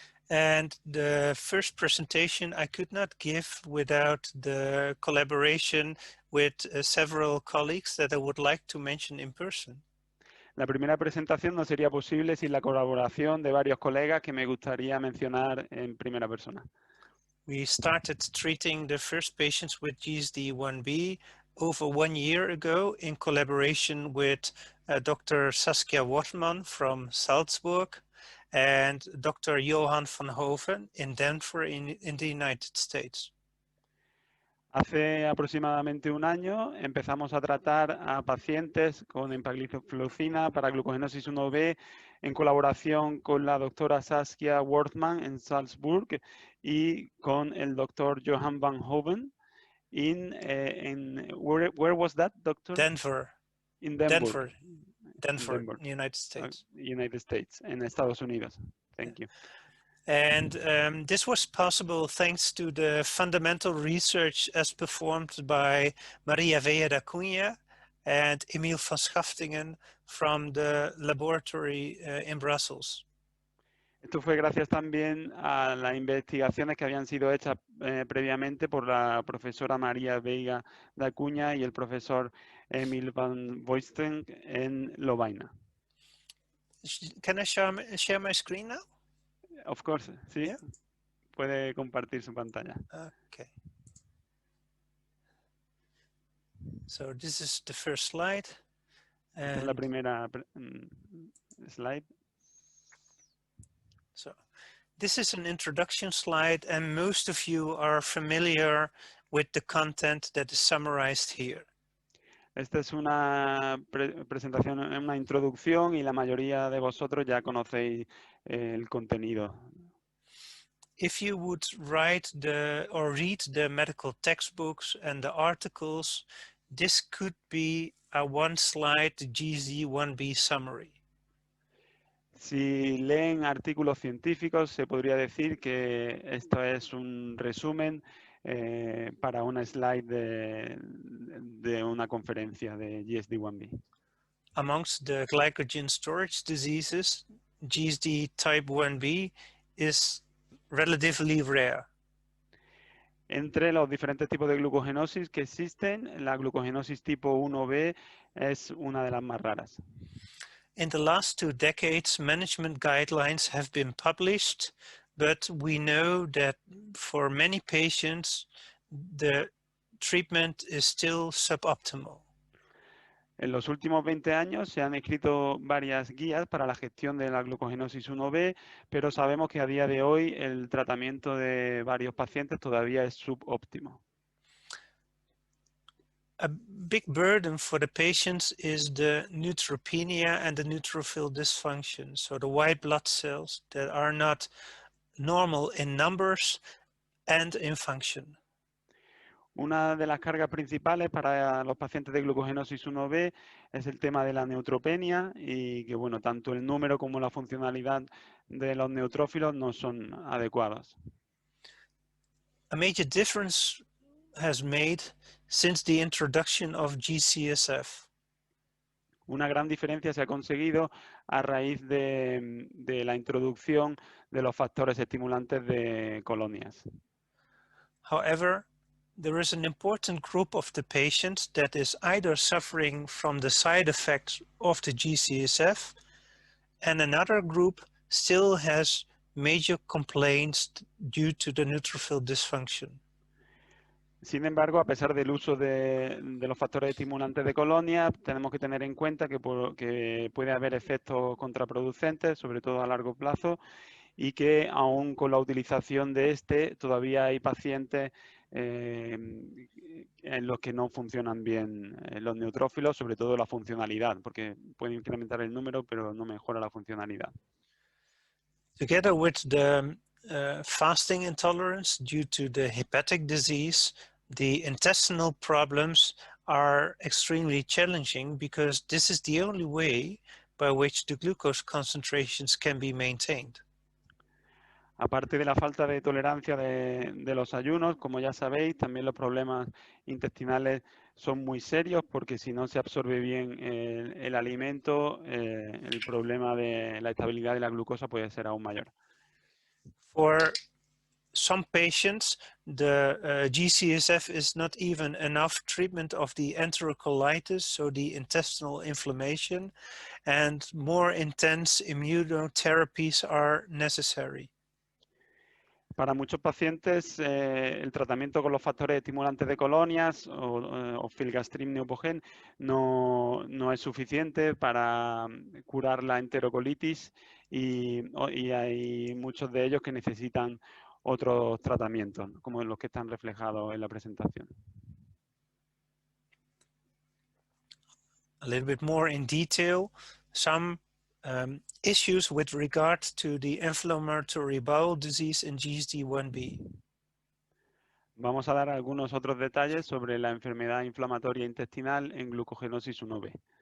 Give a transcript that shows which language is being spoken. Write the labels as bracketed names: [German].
[English] And the first presentation I could not give without the collaboration with several colleagues that I would like to mention in person. [Spanish] La primera presentación no sería posible sin la colaboración de varios colegas que me gustaría mencionar en primera persona. [English] We started treating the first patients with GSD1B over 1 year ago in collaboration with Dr. Saskia Wortmann from Salzburg and Dr. Johan van Hoven in Denver in the United States. [Spanish] Hace aproximadamente un año empezamos a tratar a pacientes con empagliflozina para glucogenosis 1B en colaboración con la doctora Saskia Wortmann en Salzburg y con el doctor Johan van Hoven [English] where was that, doctor? Denver. In Denver, Denver, United States. United States, [Spanish] en Estados Unidos. [English] Thank you. And this was possible thanks to the fundamental research as performed by Maria Vea da Cunha and Emil van Schaftingen from the laboratory in Brussels. [Spanish] Esto fue gracias también a las investigaciones que habían sido hechas previamente por la profesora María Veiga da Acuña y el profesor Emil van Boysten en Lovaina. [English] Can I share my screen now? Of course, [Spanish] sí. [English] Yeah. [Spanish] Puede compartir su pantalla. [English] Okay. So this is the first slide. [Spanish] Esta es la primera slide. [English] So this is an introduction slide, and most of you are familiar with the content that is summarized here. [Spanish] Esta es una presentación, una introducción, y la mayoría de vosotros ya conocéis el contenido. [English] If you would write or read the medical textbooks and the articles, this could be a one-slide GSD1B summary. [Spanish] Si leen artículos científicos, se podría decir que esto es un resumen para una slide de una conferencia de GSD1B. [English] Amongst the glycogen storage diseases, GSD type 1B is relatively rare. [Spanish] Entre los diferentes tipos de glucogenosis que existen, la glucogenosis tipo 1B es una de las más raras. [English] In the last 2 decades, management guidelines have been published, but we know that for many patients, the treatment is still suboptimal. [Spanish] En los últimos 20 años se han escrito varias guías para la gestión de la glucogenosis 1B, pero sabemos que a día de hoy el tratamiento de varios pacientes todavía es subóptimo. [English] A big burden for the patients is the neutropenia and the neutrophil dysfunction, so the white blood cells that are not normal in numbers and in function. [Spanish] Una de las cargas principales para los pacientes de glucogenosis 1B es el tema de la neutropenia, y que, bueno, tanto el número como la funcionalidad de los neutrófilos no son adecuadas. [English] A major difference has made since the introduction of GCSF. [Spanish] Una gran diferencia se ha conseguido a raíz de la introducción de los factores estimulantes de colonias. [English] However, there is an important group of the patients that is either suffering from the side effects of the GCSF, and another group still has major complaints due to the neutrophil dysfunction. [Spanish] Sin embargo, a pesar del uso de los factores estimulantes de colonia, tenemos que tener en cuenta que puede haber efectos contraproducentes, sobre todo a largo plazo, y que aún con la utilización de todavía hay pacientes en los que no funcionan bien los neutrófilos, sobre todo la funcionalidad, porque puede incrementar el número, pero no mejora la funcionalidad. [English] Together with the fasting intolerance due to the hepatic disease, the intestinal problems are extremely challenging because this is the only way by which the glucose concentrations can be maintained. [Spanish] Aparte de la falta de tolerancia de los ayunos, como ya sabéis, también los problemas intestinales son muy serios porque si no se absorbe bien el alimento, el problema de la estabilidad de la glucosa puede ser aún mayor. [English] For some patients, the G-CSF is not even enough treatment of the enterocolitis, so the intestinal inflammation, and more intense immunotherapies are necessary. [Spanish] Para muchos pacientes, el tratamiento con los factores estimulantes de colonias o filgastrin neopogen no es suficiente para curar la enterocolitis y hay muchos de ellos que necesitan otros tratamientos, como los que están reflejados en la presentación. [English] A little bit more in detail, some issues with regard to the inflammatory bowel disease in GSD1B. [Spanish] Vamos a dar algunos otros detalles sobre la enfermedad inflamatoria intestinal en glucogenosis 1B.